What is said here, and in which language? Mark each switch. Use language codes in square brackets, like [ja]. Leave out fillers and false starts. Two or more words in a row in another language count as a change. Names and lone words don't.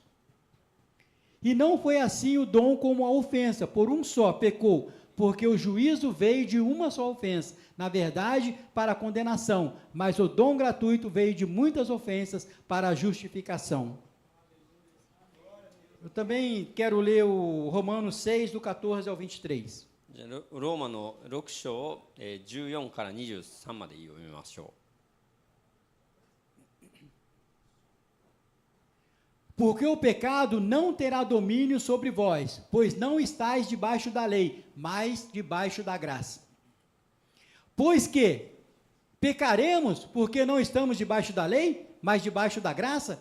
[pt] E não foi assim o dom como a ofensa, por um só pecou, porque o juízo veio de uma só ofensa, na verdade, para a condenação, mas o dom gratuito veio de muitas ofensas para a justificação. Eu também quero ler o Romanos 6, do 14 ao 23. [ja] じゃあローマの6章14から23まで読みましょう。 [pt] Porque o pecado não terá domínio sobre vós, pois não estáis debaixo da lei, mas debaixo da graça. Pois que pecaremos porque não estamos debaixo da lei, mas debaixo da graça?